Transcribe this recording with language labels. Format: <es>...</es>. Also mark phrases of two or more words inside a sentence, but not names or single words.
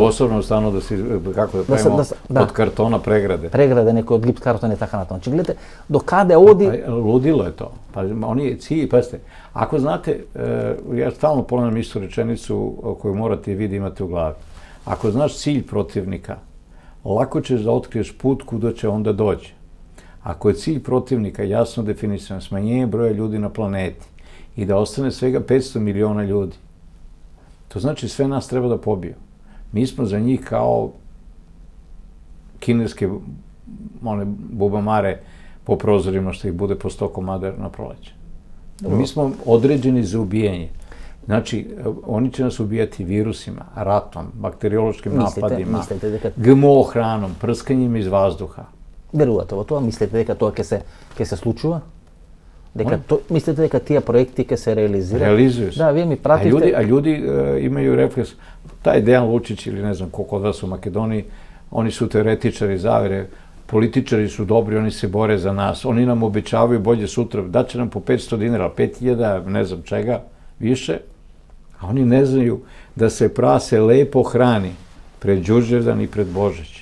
<sr>Во особено стану да си, како да правимо, од картона преграде.</sr> <mk>Преграде, некој од гипс картон и така натаму. Значи, гледате, до каде оди...</mk> <sr>Лудило е то. Па, они ци, пазите, ако знате, ја стално понавljam исту реченицу коју морате и ви да имате у глави.</sr> <mk>Ако знаеш</mk> <sr>cilj protivnika, lako ćeš da otkriješ put kuda će onda doći. Ako je cilj protivnika jasno definisan, smanjenje broja ljudi na planeti i da ostane svega 500 miliona ljudi, to znači sve nas treba da pobiju. Mi smo za njih kao kineske one bubamare po prozorima što ih bude po 100 komada na proleće. Mi smo određeni za ubijanje. Znači, oni će nas ubijati virusima, ratom, bakteriološkim napadima, GMO hranom, prskanjem iz vazduha.</sr> <mk>Верувате во тоа? Мислите дека тоа ќе се случува? Мислите дека тие проекти ќе се реализираат?</mk> <sr>Реализују се.</sr> <mk>Да, вие ми пратите...</mk> <sr>А ljudi имају рефлекс. Тај Дејан Лучич или не знам колко од вас у Македонiji, oni su teoretičari zavere, političari su dobri, oni se bore za nas, oni nam obećavaju bolje sutra, daće nam po 500 dinara, 5000, ne znam čega, više, a oni ne znaju da se prase lepo hrani pred Đurđevdan i pred Božić.</sr>